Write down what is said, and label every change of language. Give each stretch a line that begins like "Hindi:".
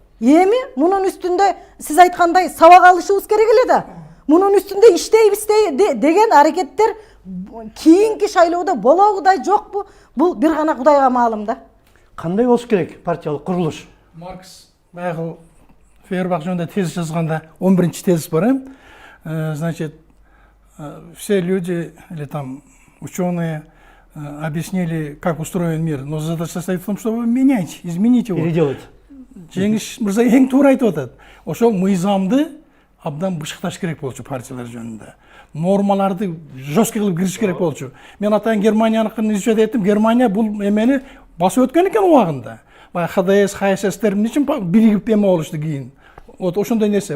Kyrgyz: Эми мунун үстүндө сиз айткандай сабак алышыбыз керек эле да. Мунун үстүндө иштейбиз деген аракеттер кийинки шайлоодо болобу да жокпу? Бул бир гана Кудайга маалым да. Кандай болуш керек партиялык курулуш? Маркс баягы Фейербах жөнүндө тезис жазганда 11-чи тезис бар.
Russian: Значит, все люди или там ученые объяснили, как устроен мир, но задача состоит в том, чтобы менять, изменить его. Переделать.
Kyrgyz: Жеңиш мырза эң туура айтып атат. Ошол мыйзамды абдан бышыкташ керек болчу партиялар жөнүндө. Нормаларды жестко кылып кириш керек болчу. Мен атайын Германияныкын изучать эттим. Германия бул эмени басып өткөн экен убагында. Баягы ХДС, ХССтер эмне үчүн биригип эме болушту кийин. Вот ошондой нерсе.